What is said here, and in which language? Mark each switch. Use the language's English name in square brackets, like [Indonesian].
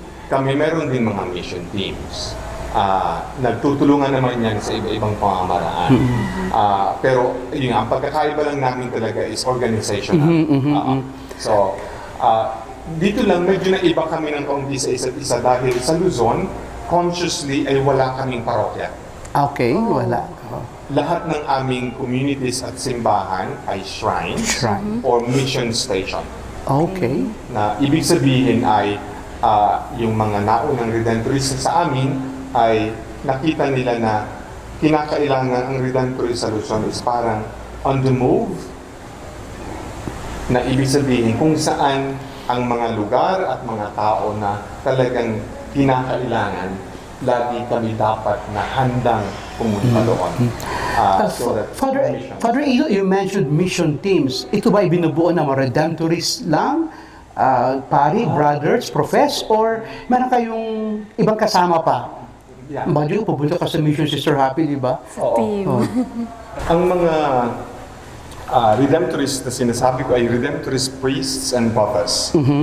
[Filipino] Kami meron din mga mission teams. Nagtutulungan naman yan sa iba-ibang pamamaraan. Pero yung ang pagkakaiba lang namin talaga [English] is organizational. [Filipino] So, dito lang medyo naiba kami ng kaunti sa isa't isa dahil sa Luzon, [English] consciously [Filipino] ay wala kaming parokya. Okay, wala. Lahat ng aming communities at simbahan ay [English] shrines or mission station. Okay. [Filipino] Na ibig sabihin ay yung mga naunang Redemptorists sa amin ay nakita nila na kinakailangan ang Redemptorist sa Luzon is parang [English] on the move, [Filipino] na ibig sabihin kung saan ang mga lugar at mga tao na talagang kinakailangan, lagi kami dapat na handang pumunta doon. [English] So that Father Ilo, you mentioned mission teams. [Filipino] Ito ba ibinubuo ng mga Redemptorists lang? Pari, [English] brothers, profess, or [Filipino] meron kayong ibang kasama pa? [English] Yeah. [Filipino] Bagyo, pupunta ka sa mission, Sister Happy, di ba? [English] Team. [Filipino] Ang mga Redemptorists na sinasabi ko ay Redemptorist [English] priests and prophets.